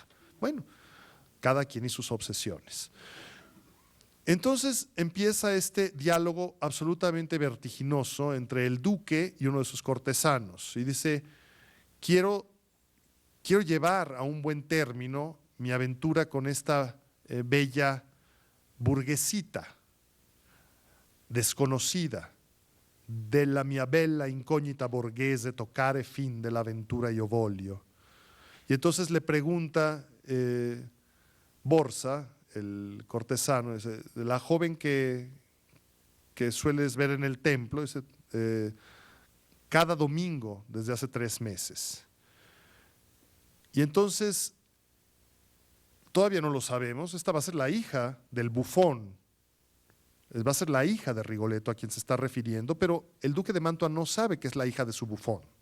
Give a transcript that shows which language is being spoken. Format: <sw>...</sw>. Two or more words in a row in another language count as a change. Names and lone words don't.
<es>Bueno, cada quien y sus obsesiones. Entonces empieza este diálogo absolutamente vertiginoso entre el duque y uno de sus cortesanos. Y dice, quiero llevar a un buen término mi aventura con esta bella burguesita, desconocida,</es> <it>della mia bella incognita borghese toccare fin dell'avventura io voglio.</it> <es>Y entonces le pregunta Borsa, el cortesano, dice, la joven que sueles ver en el templo, dice, cada domingo desde hace 3 meses. Y entonces, todavía no lo sabemos, esta va a ser la hija del bufón, va a ser la hija de Rigoletto a quien se está refiriendo, pero el duque de Mantua no sabe que es la hija de su bufón.</es>